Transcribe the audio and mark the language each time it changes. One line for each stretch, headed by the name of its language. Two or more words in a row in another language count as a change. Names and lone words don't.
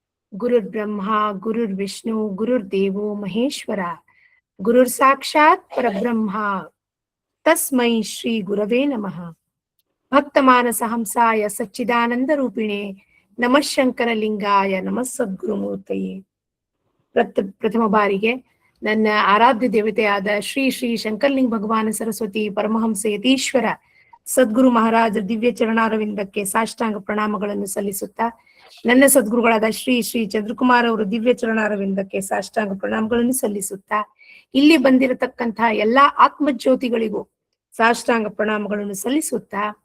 Sanskrit: ಗುರುರ್ ಬ್ರಹ್ಮ ಗುರುರ್ ವಿಷ್ಣು ಗುರುರ್ ದೇವೋ ಮಹೇಶ್ವರ ಗುರುರ್ ಸಾಕ್ಷಾತ್ ಪರಬ್ರಹ್ಮ ತಸ್ಮೈ ಶ್ರೀ ಗುರವೇ ನಮಃ. ಭಕ್ತಮಾನಸ ಹಂಸಾಯ ಸಚ್ಚಿದಾನಂದ ರೂಪಿಣೆ ನಮಃ ಶಂಕರಲಿಂಗಾಯ ನಮಃ ಸದ್ಗುರುಮೂರ್ತಯೇ.
Kannada: ಪ್ರಥಮ ಬಾರಿಗೆ ನನ್ನ ಆರಾಧ್ಯ ದೇವತೆಯಾದ ಶ್ರೀ ಶ್ರೀ ಶಂಕರಲಿಂಗ ಭಗವಾನ ಸರಸ್ವತಿ ಪರಮಹಂಸ ಯತೀಶ್ವರ ಸದ್ಗುರು ಮಹಾರಾಜ ದಿವ್ಯ ಚರಣಾರವಿಂದಕ್ಕೆ ಸಾಷ್ಟಾಂಗ ಪ್ರಣಾಮಗಳನ್ನು ಸಲ್ಲಿಸುತ್ತಾ, ನನ್ನ ಸದ್ಗುರುಗಳಾದ ಶ್ರೀ ಶ್ರೀ ಚಂದ್ರಕುಮಾರ್ ಅವರು ದಿವ್ಯ ಚರಣಾರವಿಂದಕ್ಕೆ ಸಾಷ್ಟಾಂಗ ಪ್ರಣಾಮಗಳನ್ನು ಸಲ್ಲಿಸುತ್ತಾ, ಇಲ್ಲಿ ಬಂದಿರತಕ್ಕಂತಹ ಎಲ್ಲಾ ಆತ್ಮಜ್ಯೋತಿಗಳಿಗೂ ಸಾಷ್ಟಾಂಗ ಪ್ರಣಾಮಗಳನ್ನು ಸಲ್ಲಿಸುತ್ತಾ,